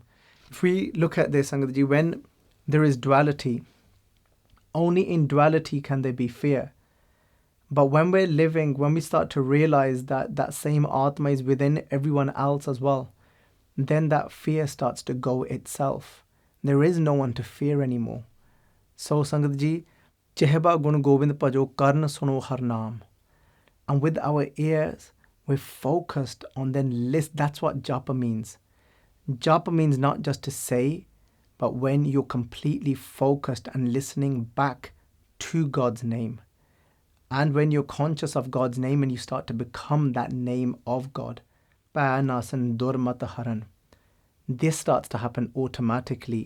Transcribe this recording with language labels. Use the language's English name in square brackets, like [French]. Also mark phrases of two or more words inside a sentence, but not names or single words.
[English] If we look at this, Sangat Ji, when there is duality, only in duality can there be fear. But when we're living, when we start to realize that that same Atma is within everyone else as well, then that fear starts to go itself. There is no one to fear anymore. [Punjabi] So Sangat Ji, ਜਿਹਬਾ ਗੁਨ ਗੋਬਿੰਦ ਭਜਹੁ ਕਰਨ ਸੁਨਹੁ ਹਰਿ ਨਾਮੁ. [English] And with our ears, we're focused on then list. That's what japa means. Japa means not just to say, but when you're completely focused and listening back to God's name. And when you're conscious of God's name and you start to become that name of God, [Punjabi] ਭੈ ਨਾਸਨ, ਦੁਰਮਤਿ, ਹਰਨ, [English] this starts to happen automatically.